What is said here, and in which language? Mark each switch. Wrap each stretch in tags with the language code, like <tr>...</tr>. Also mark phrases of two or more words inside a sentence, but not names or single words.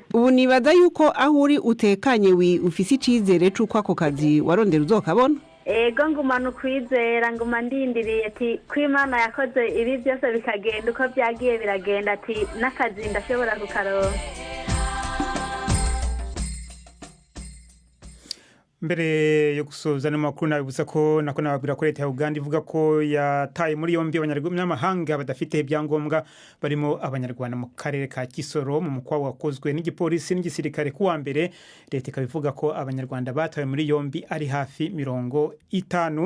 <rn>Ubu nibaza yuko aho uri utekanye ufise icizere c'uko ako kazi warondera uzokabona? Ego ngumana ukwizera, nguma ndindiriye ati ko Imana yakoze ibi byose bikagenda uko byagiye biragenda ati n'akazi ndashobora kukaronka.</rn> <rw>Mbere yo gusoza n'amakuru nabibutsa ko nababwira ko leta ya Uganda ivuga ko yataye muri yombi abanyamahanga badafite ibyangombwa barimo abanyarwanda mu karere ka Kisoro mu mukwa wakozwe n'igipolisi n'igisirikare kuwa mbere. Leta ikabivuga ko abanyarwanda batawe muri yombi ari hafi 50.</rw>